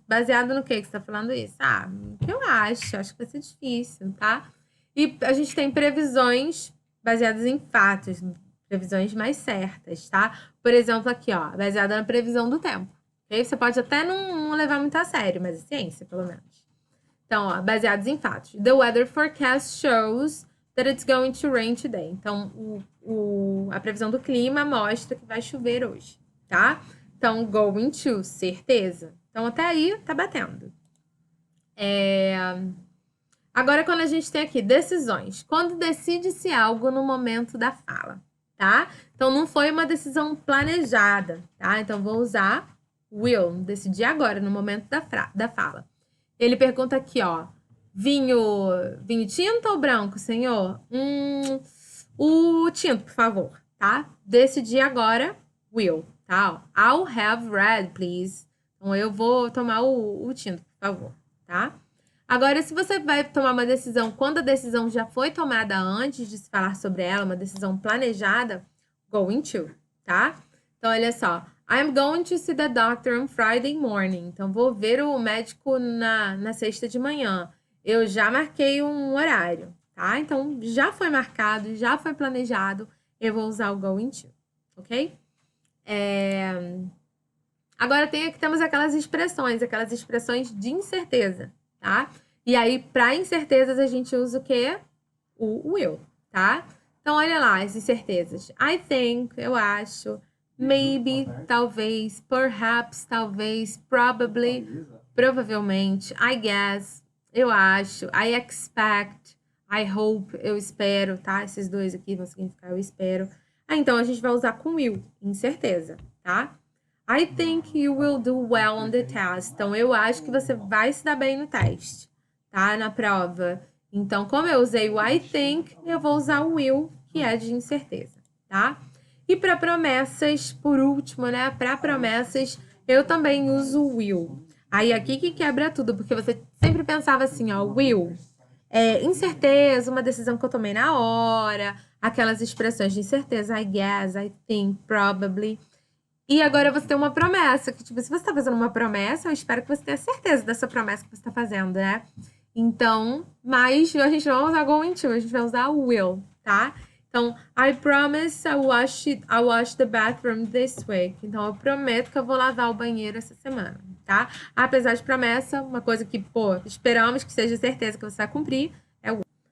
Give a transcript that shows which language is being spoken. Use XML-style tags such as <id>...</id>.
<pt>Baseado no que você tá falando isso? O que eu acho? Acho que vai ser difícil, tá? E a gente tem previsões baseadas em fatos, previsões mais certas, tá? Por exemplo, aqui, ó, baseada na previsão do tempo. Okay? Você pode até não levar muito a sério, mas é ciência, pelo menos. Então, ó, baseados em fatos.</pt> <en>The weather forecast shows that it's going to rain today.</en> <pt>Então, a previsão do clima mostra que vai chover hoje, tá? Então, going to, certeza. Então, até aí, tá batendo. Agora, quando a gente tem aqui decisões. Quando decide-se algo no momento da fala, tá? Então, não foi uma decisão planejada, tá? Então, vou usar will, decidir agora, no momento da fala. Ele pergunta aqui, ó. Vinho tinto ou branco, senhor? O tinto, por favor, tá? Decidir agora, will, tá?</pt> <en>I'll have red, please.</en> <pt>Então, eu vou tomar o tinto, por favor, tá? Agora, se você vai tomar uma decisão quando a decisão já foi tomada antes de se falar sobre ela, uma decisão planejada, going to, tá? Então, olha só.</pt> <en>I'm going to see the doctor on Friday morning.</en> <pt>Então, vou ver o médico na sexta de manhã. Eu já marquei um horário, tá? Então, já foi marcado, já foi planejado. Eu vou usar o going to, ok? Agora, temos aquelas expressões de incerteza, tá? E aí, para incertezas, a gente usa o quê? O will, tá? Então, olha lá as incertezas.</pt> <en>I think,</en> <pt>eu acho. Maybe, talvez. Perhaps, talvez. Probably, provavelmente.</pt> <en>I guess,</en> <pt>eu acho.</pt> <en>I expect. I hope,</en> <pt>eu espero, tá? Esses dois aqui vão significar eu espero. Então, a gente vai usar com will, incerteza, tá?</pt> <en>I think you will do well on the test.</en> <pt>Então, eu acho que você vai se dar bem no teste, tá? Na prova. Então, como eu usei o I think, eu vou usar o will, que é de incerteza, tá? E para promessas, por último, né? Para promessas, eu também uso o will. Aí, aqui que quebra tudo, porque você sempre pensava assim, ó, will. Incerteza, uma decisão que eu tomei na hora, aquelas expressões de incerteza,</pt> <en>I guess, I think, probably.</en> <pt>E agora você tem uma promessa, que tipo, se você está fazendo uma promessa, eu espero que você tenha certeza dessa promessa que você está fazendo, né? Então, mas a gente não vai usar going to, a gente vai usar will, tá?</pt> <en>Então, I promise I wash the bathroom this week.</en> <pt>Então, eu prometo que eu vou lavar o banheiro essa semana, tá? Apesar de promessa, uma coisa que, pô, esperamos que seja certeza que você vai cumprir, é o will.</pt>